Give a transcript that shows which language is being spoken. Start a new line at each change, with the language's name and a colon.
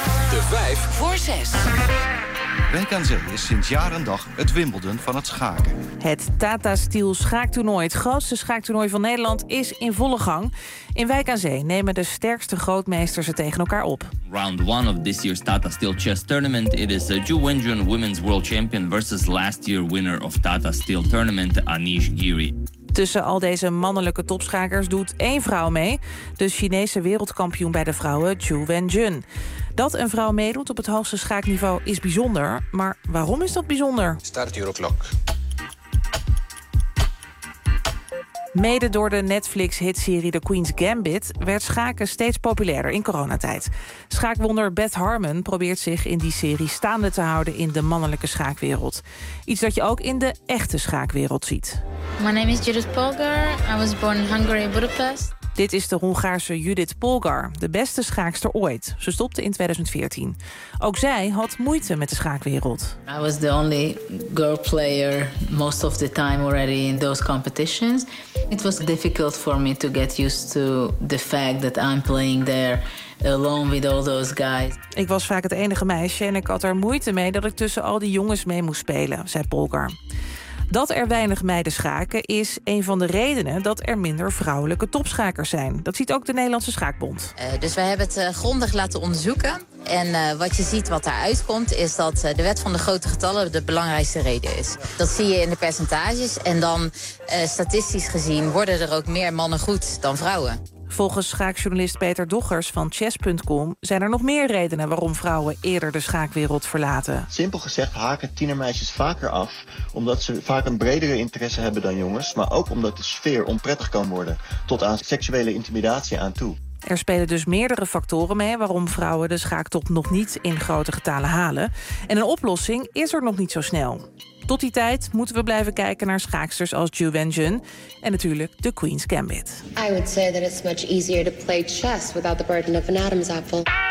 Dutch: De 5 voor 6. Werk aan Zee is sinds jaar en dag het Wimbledon van het schaken. Het Tata Steel schaaktoernooi, het grootste schaaktoernooi van Nederland, is in volle gang. In Wijk aan Zee nemen de sterkste grootmeesters het tegen elkaar op.
English: Round 1 of this year's Tata Steel Chess Tournament. It is a Ju Wenjun Women's World Champion versus last year winner of Tata Steel Tournament, Anish Giri.
Dutch: Tussen al deze mannelijke topschakers doet één vrouw mee. De Chinese wereldkampioen bij de vrouwen, Ju Wenjun. Dat een vrouw meedoet op het hoogste schaakniveau is bijzonder. Maar waarom is dat bijzonder?
English: Start your clock.
Dutch: Mede door de Netflix-hitserie The Queen's Gambit werd schaken steeds populairder in coronatijd. Schaakwonder Beth Harmon probeert zich in die serie staande te houden in de mannelijke schaakwereld. Iets dat je ook in de echte schaakwereld ziet.
English: My name is Judith Polgar. I was born in Hungary, Budapest.
Dutch: Dit is de Hongaarse Judith Polgar, de beste schaakster ooit. Ze stopte in 2014. Ook zij had moeite met de schaakwereld.
English: I was the only girl player most of the time already in those competitions. It was difficult for me to get used to the fact that I'm playing there alone with all those guys.
Dutch: Ik was vaak het enige meisje en ik had er moeite mee dat ik tussen al die jongens mee moest spelen, zei Polgar. Dat er weinig meiden schaken is een van de redenen dat er minder vrouwelijke topschakers zijn. Dat ziet ook de Nederlandse Schaakbond. Dus wij hebben het grondig laten onderzoeken. En wat je ziet wat daaruit komt, is dat de wet van de grote getallen de belangrijkste reden is. Dat zie je in de percentages. En dan statistisch gezien worden er ook meer mannen goed dan vrouwen. Volgens schaakjournalist Peter Doggers van chess.com zijn er nog meer redenen waarom vrouwen eerder de schaakwereld verlaten. Simpel gezegd haken tienermeisjes vaker af, omdat ze vaak een bredere interesse hebben dan jongens, maar ook omdat de sfeer onprettig kan worden, tot aan seksuele intimidatie aan toe. Er spelen dus meerdere factoren mee waarom vrouwen de schaaktop nog niet in grote getalen halen. En een oplossing is er nog niet zo snel. Tot die tijd moeten we blijven kijken naar schaaksters als Ju Wenjun en natuurlijk de Queen's Gambit.
English: I would say that it's much easier to play chess without the burden of an Adam's apple.